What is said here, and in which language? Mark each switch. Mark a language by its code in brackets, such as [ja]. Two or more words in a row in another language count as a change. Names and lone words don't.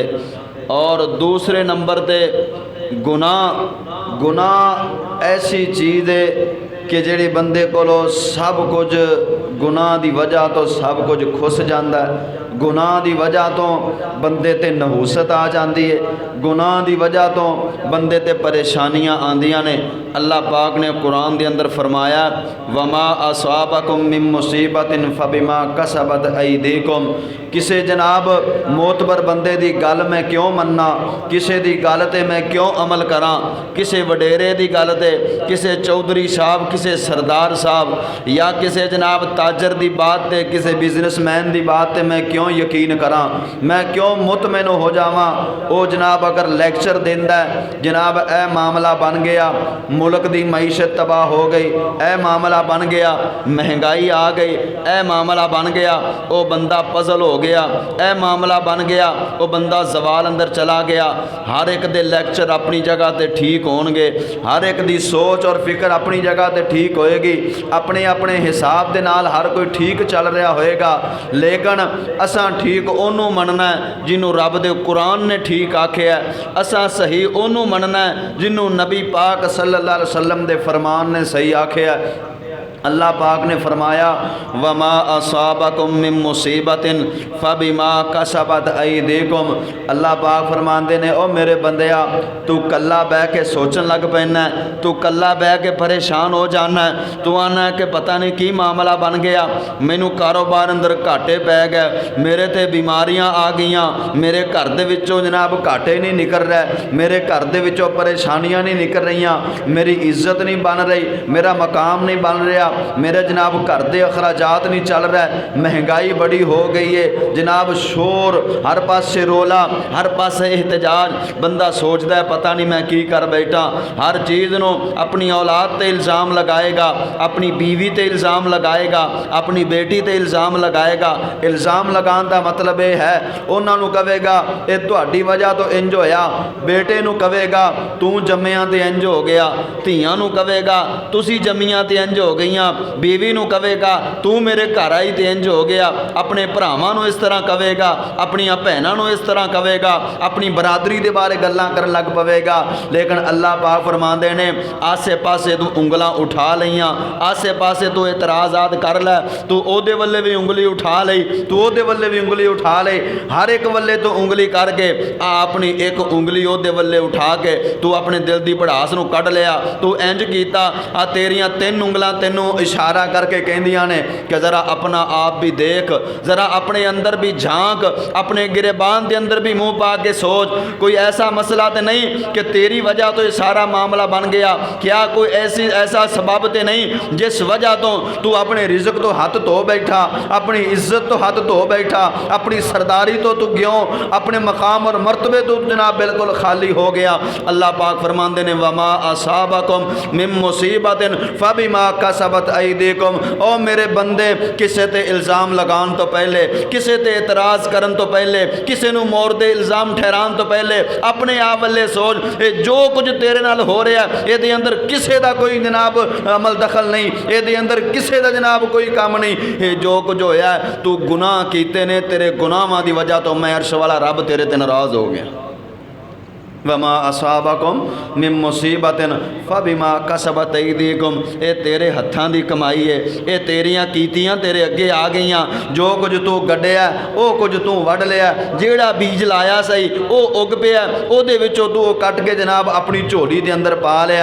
[pa] اور دوسرے نمبر پے گناہ ایسی چیز ہے کہ جہڑی بندے کولوں سب کچھ گناہ کی وجہ توں سب کچھ کھس جاتا ہے. گناہ کی وجہ توں بندے تے نحوست آ جاتی ہے، گناہ کی وجہ توں بندے تے پریشانیاں آندیاں نے. [ur] اللہ پاک نے قرآن کے اندر فرمایا, [ar] وما أصابكم من مصيبة فبما كسبت أيديكم. [pa] کسے جناب معتبر بندے کی گل میں کیوں مناں، کسے کی گل تے میں کیوں عمل کراں، کسے وڈیرے کی گل تے، کسے چوہدری صاحب، کسے سردار صاحب یا کسے جناب تاجر کی بات تے، کسے بزنس مین کی بات تے میں کیوں یقین کراں، میں کیوں مطمئن ہو جاواں. او جناب اگر لیکچر دیندا ہے، جناب اے معاملہ بن گیا، ملک کی معیشت تباہ ہو گئی، اے معاملہ بن گیا، مہنگائی آ گئی، اے معاملہ بن گیا، او بندا پزل ہو گیا، اے معاملہ بن گیا، او بندا زوال اندر چلا گیا. ہر اک دے لیکچر اپنی جگہ تے ٹھیک ہونگے، ہر اک دی سوچ اور فکر اپنی جگہ تے ٹھیک ہووے گی، اپنے اپنے حساب کے نال ہر کوئی ٹھیک چل رہا ہووے گا. لیکن اساں ٹھیک اونوں منناں ہے جنہوں رب دے قرآن نے ٹھیک آکھیا ہے، اساں صحیح اونوں منناں ہے جنہوں نبی پاک صلی اللہ علیہ وسلم دے فرمان نے صحیح آکھیا ہے. [ur] اللہ پاک نے فرمایا, [ar] وما أصابكم من مصيبة فبما كسبت أيديكم. [pa] اللہ پاک فرماتے نے، او میرے بندیا توں کلا بہہ کے سوچن لگ پینا ہے، توں کلا بہہ کے پریشان ہو جانا ہے, توں آکھنا ہے کہ پتہ نہیں کی معاملہ بن گیا، مینوں کاروبار اندر گھاٹے پے گئے، میرے تے بیماریاں آ گئیاں، میرے گھر دے وچوں جناب گھاٹے نہیں نکل رہے، میرے گھر دے وچوں پریشانیاں نہیں نکل رہی، میری عزت نہیں بن رہی، میرا مقام نہیں بن رہا، میرے جناب گھر کے اخراجات نہیں چل رہا ہے، مہنگائی بڑی ہو گئی ہے، جناب شور ہر پاسے، رولا ہر پاسے، احتجاج. [ur] بندہ سوچتا ہے پتہ نہیں میں کی کر بیٹھا، ہر چیز کو اپنی اولاد تے الزام لگائے گا، اپنی بیوی تے الزام لگائے گا، اپنی بیٹی تے الزام لگائے گا. [pa] الزام لگانے کا مطلب یہ ہے، انہوں نے کہے گا یہ تہاڈی وجہ توں انج ہویا، بیٹے نوں کہے گا توں جمیا توں انج ہو گیا، دھیاں نوں کہے گا تسی جمیاں توں انج ہو گئی، بیوی نوں کہے گا توں میرے گھر آئی توں انج ہو گیا، اپنے بھراواں نوں اس طرح کہے گا، اپنیاں بھیناں نوں اس طرح کہے گا، اپنی برادری کے بارے گلاں کرن لگ پوے گا. لیکن اللہ پاک فرماندے نے، آسے پاسے توں انگلاں اٹھا لئیاں، آسے پاسے توں اعتراضات کر لے، توں اودے ولے بھی انگلی اٹھا لئی، توں اودے ولے بھی انگلی اٹھا لئی، ہر اک ولے توں انگلی کر کے اپنی اک انگلی اودے ولے اٹھا کے توں اپنے دل کی بھڑاس نوں کڈھ لیا، توں انج کیتا، آ تیریاں تین انگلاں تینوں [ur] اشارہ کر کے کہندیاں نے کہ ذرا اپنا آپ بھی دیکھ، ذرا اپنے اندر بھی جھانک، اپنے گریبان کے اندر بھی منہ پا کے سوچ، کوئی ایسا مسئلہ تو نہیں کہ تیری وجہ توں یہ سارا معاملہ بن گیا، کیا کوئی ایسا سبب تو نہیں جس وجہ توں تو اپنے رزق توں ہاتھ دھو بیٹھا، اپنی عزت توں ہاتھ دھو بیٹھا، اپنی سرداری توں تو کیوں، اپنے مقام اور مرتبے توں جناب بالکل خالی ہو گیا. [pa] اللہ پاک فرماتے نے [ar] وما أصابكم من مصيبة فبما كسبت أيديكم. [pa] او میرے بندے، کسے تے الزام لگان توں پہلے، کسے تے اعتراض کرن توں پہلے، کسے نوں موردِ الزام ٹھہران توں پہلے اپنے آپ والے سوچ، یہ جو کچھ تیرے نال ہو رہا ہے یہ اندر کسے دا کوئی جناب عمل دخل نہیں، یہ اندر کسے دا جناب کوئی کم نہیں. یہ جو کچھ ہویا توں گناہ کیتے نے، تیرے گناہاں دی وجہ توں میں عرش والا رب تیرے تے ناراض ہو گیا. [ar] وما أصابكم من مصيبة فبما كسبت أيديكم. [pa] یہ تیرے ہتھاں دی کمائی ہے، یہ تیریاں کیتیاں تیرے اگے آ گئیاں. جو کچھ توں گڈیا او کچھ توں وڈھ لیا، جہڑا بیج لایا صحیح او اگ پیا، اوہدے وچوں توں کٹ کے جناب اپنی جھولی دے اندر پا لیا.